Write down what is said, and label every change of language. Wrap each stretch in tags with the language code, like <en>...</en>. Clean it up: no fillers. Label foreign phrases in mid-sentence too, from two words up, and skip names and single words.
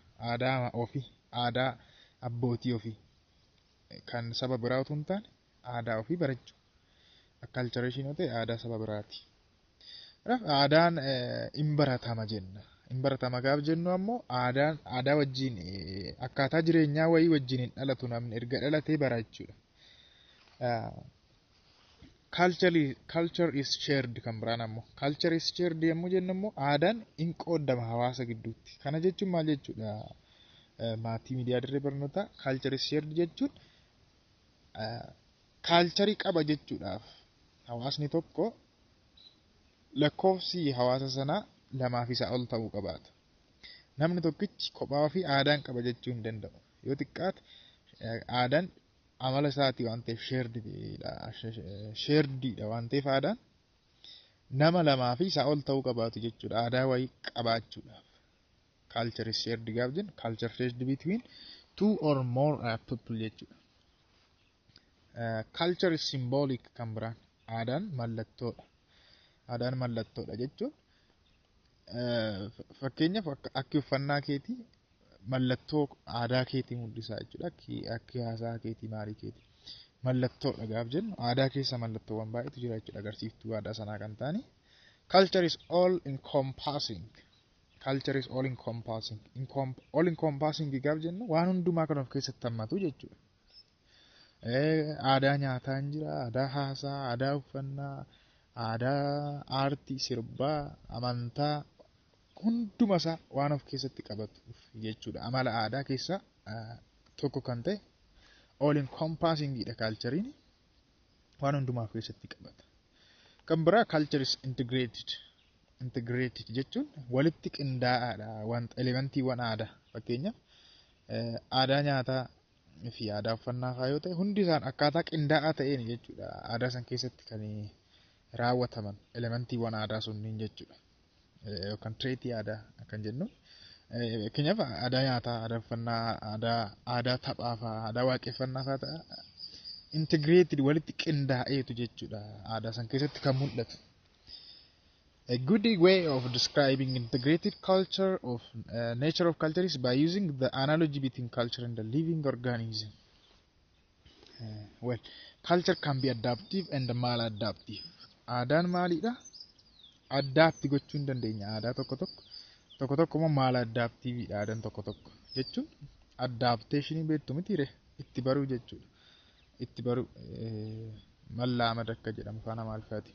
<om>Aadaa ofii, aadaa abbootii ofii kan saba biraa utuu hin taane aadaa ofii barachuu. Acculturation yoo ta'e aadaa saba biraati. Aadaan in baratama jenna. In baratama gaaf jennu ammoo aadaa wajjin akkaataa jireenyaa wayii wajjin hin dhalatu namni erga dhalatee barachuudha.</om> <en>Culture is shared</en> <om>kan biraan ammoo.</om> <en>Culture is shared</en> <om>yommuu jennu ammoo aadaan in qooddama hawaasa gidduutti. Kana jechuun maal jechuudha? Maatii miidiyaa dirree barnootaa</om> <en>culture is shared</en> <om>jechuun culture qaba jechuudhaaf hawaasni tokko lakkoofsi hawaasa sanaa lamaaf isaa ol ta'uu qabaata. Namni tokkichi kophaa ofii aadaan qaba jechuu hin danda'u. Yoo xiqqaate aadaan amala isaati waan ta'eef sharedidha waan ta'eef aadaan nama lamaaf isaa ol ta'uu qabaatu jechuudha. Aadaa wayii qabaachuudhaaf.</om> <en>Culture is shared</en> <om>gaaf jennu</om> <en>culture shared between two or more people jechuudha. Culture is symbolic</en> <om>kan biraan. Aadaan mallattoodha. Aadaan mallattoodha jechuun fakkeenyaaf akka uffannaa keetii mallattoo aadaa keetii mul'isaa jechuudha. Akka haasaa keetii maarii keetii mallattoodha gaaf jennu aadaa keessa mallattoowwan baay'eetu jira jechuudha agarsiiftuu aadaa sanaa kan ta'ani.</om> <en>Culture is all encompassing. Culture is all encompassing. All encompassing</en> <om>gaaf jennu waan hundumaa kan of keessatti hammatu jechuudha. Aadaa nyaataa hin jira, aadaa haasaa, aadaa uffannaa, aadaa aartii, sirbaa, amantaa hundumasaa waan of keessatti qabatu jechuudha. Amala aadaa keessaa tokko kan ta'e</om> <en>all encompassingidha</en> <om>culture'n waan hundumaa of keessatti qabata. Kan biraa</om> <en>culture is integrated</en> <om>jechuun walitti qindaa'aadha wanta elementiiwwan aadaa fakkeenyaaf aadaa nyaataa fi aadaa uffannaa fa'aa yoo ta'e hundi isaan akkaataa qindaa'aa ta'een jechuudha. Aadaa san keessatti kan raawwataman elementiiwwan aadaa sunniin jechuudha. Yookaan tireetii aadaa kan jennu. Fakkeenyaaf aadaa nyaataa, aadaa uffannaa, aadaa taphaa fa'aa, aadaa waaqeffannaa fa'aa ta'a. Integrated walitti qindaa'eetu jechuudha. Aadaa san keessatti kan mul'atu.</om> <en>A good way of describing integrated culture of nature of culture is by using the analogy between culture and the living organism. Well, culture can be adaptive and maladaptive.</en> <om>Aadaan maalidha? Adapt gochuu hin dandeenya. Aadaa tokko tokko immoo maladaptiveidha aadaan tokko jechuun adaptation beektu mitiire itti baruu jechuudha. Itti baruu mallaamada akka jedhamu afaan Amaariffaatiin.</om>